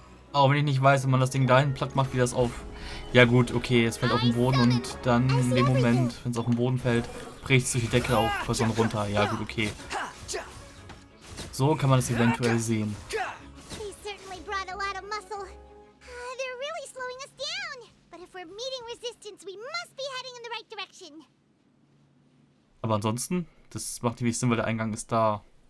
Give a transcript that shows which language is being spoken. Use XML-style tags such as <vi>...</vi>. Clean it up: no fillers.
<de>Auch wenn ich nicht weiß, wenn man das Ding dahin platt macht, wie das auf... Ja gut, okay, es fällt auf den Boden und dann in dem Moment, wenn es auf den Boden fällt, bricht es durch die Decke auf Person runter. Ja gut, okay. So kann man es eventuell sehen.</de> <en>They certainly brought a lot of muscle. They're really slowing us down. But if we're meeting resistance, we must be heading in the right direction.</en> <de>Aber ansonsten, das macht wenig Sinn, weil der Eingang ist da.</de>